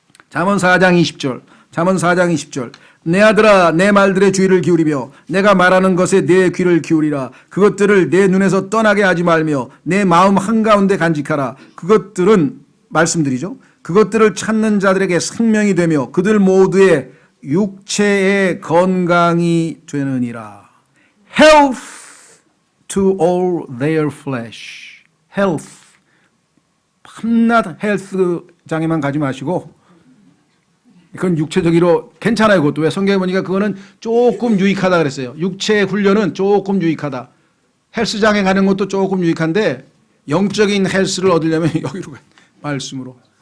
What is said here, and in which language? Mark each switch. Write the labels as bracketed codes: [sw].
[ko] 잠언 4장 20절. 잠언 4장 20절. 내 아들아 내 말들의 주의를 기울이며 내가 말하는 것에 내 귀를 기울이라. 그것들을 내 눈에서 떠나게 하지 말며 내 마음 한가운데 간직하라. 그것들은 말씀들이죠. 그것들을 찾는 자들에게 생명이 되며 그들 모두의 육체의 건강이 되느니라. [en] Health to all their flesh. Health. [ko] 밤낮 헬스장에만 가지 마시고 그건 육체적으로 괜찮아요. 그것도 왜 성경에 보니까 그거는 조금 유익하다 그랬어요. 육체 훈련은 조금 유익하다. 헬스장에 가는 것도 조금 유익한데 영적인 헬스를 얻으려면 여기로 가요. 말씀으로.